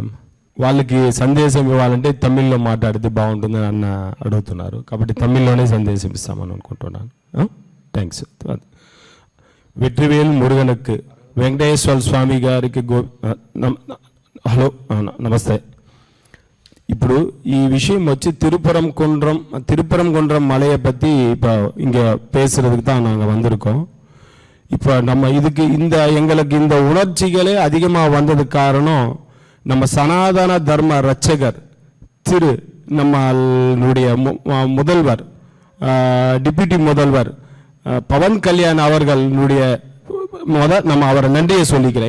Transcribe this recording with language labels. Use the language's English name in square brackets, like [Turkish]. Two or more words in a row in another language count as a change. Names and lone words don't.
[Telugu] వాళ్ళకి సందేశం ఇవ్వాలంటే తమిళ్లో మాట్లాడితే బాగుంటుందని అన్న అడుగుతున్నారు, కాబట్టి తమిళ్లోనే సందేశం ఇస్తామని అనుకుంటున్నాను. థ్యాంక్స్. వెట్రివేల్ మురుగనకు వెంకటేశ్వర స్వామి గారికి హలో నమస్తే. [Tamil] இப்போ ఈ விஷயம் வச்சு திருப்பரங்குன்றம் மலையை பற்றி இப்போ இங்கே பேசுறதுக்கு தான் நாங்கள் வந்திருக்கோம். இப்போ நம்ம இதுக்கு எங்களுக்கு இந்த உணர்ச்சிகளே அதிகமாக வந்ததுக்கு காரணம் நம்ம சனாதன தர்ம ரட்சகர் நம்மளுடைய முதல்வர், டிப்யூட்டி முதல்வர் பவன் கல்யாண் அவர்களுடைய நம்ம அவரை நன்றியை சொல்லிக்கிறேன்.